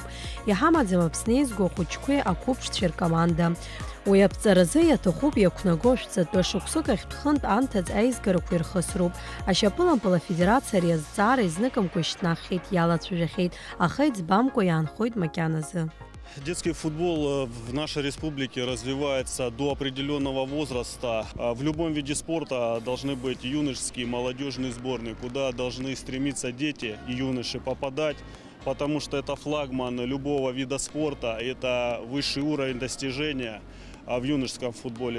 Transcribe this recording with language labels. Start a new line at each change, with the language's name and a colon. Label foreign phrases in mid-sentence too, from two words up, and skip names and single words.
Abkhazian: Иҳамаӡам Аԥсны еизго ахәыҷқәеи ақәыԥшцәеи ркоманда. Уи аԥҵаразы иаҭахуп иақәнаго шәҵатәы шықәсык ахьтә хынтә анҭыҵ аизгарақәа ирхысроуп. Ашьапылампыл афедерациа ари азҵаара изныкымкәа ишьҭнаххьеит, иалацәажәахьеит, аха иӡбамкәа иаанхоит макьаназы.
Russian: Детский футбол в нашей республике развивается до определенного возраста. В любом виде спорта должны быть юношеские, молодежные сборные, куда должны стремиться дети и юноши попадать, потому что это флагман любого вида спорта, это высший уровень достижения в юношеском футболе.